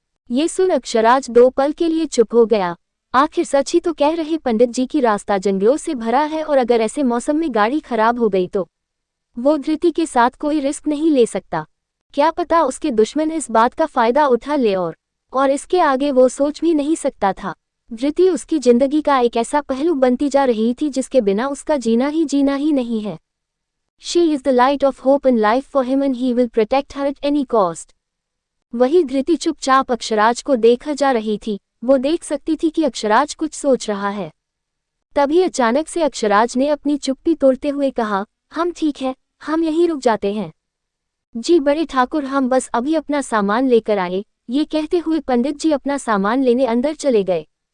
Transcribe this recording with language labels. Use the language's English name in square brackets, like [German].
[Hindi] ये सुन अक्षराज 2 पल के लिए चुप हो गया। आखिर सच ही तो कह रहे पंडित जी की रास्ता जंगलों से भरा है और अगर ऐसे मौसम में गाड़ी खराब हो गई तो वो धृति के साथ कोई रिस्क नहीं ले सकता। क्या पता उसके दुश्मन इस बात का फायदा उठा ले और इसके आगे वो सोच भी नहीं सकता था। धृति उसकी जिंदगी का एक ऐसा पहलू बनती जा रही थी जिसके बिना उसका जीना ही नहीं है। [English] She is the light of hope in life for him and he will protect her at any cost. [Hindi] वही धृति चुपचाप अक्षराज को देखा जा रही थी। वो देख सकती थी कि अक्षराज कुछ सोच रहा है। तभी अचानक से अक्षराज ने अपनी चुप्पी तोड़ते हुए कहा, हम ठीक है, हम यहीं रुक जाते हैं। जी बड़े ठाकुर, हम बस अभी अपना सामान लेकर आए। ये कहते हुए पंडित जी अपना सामान लेने अंदर चले गए।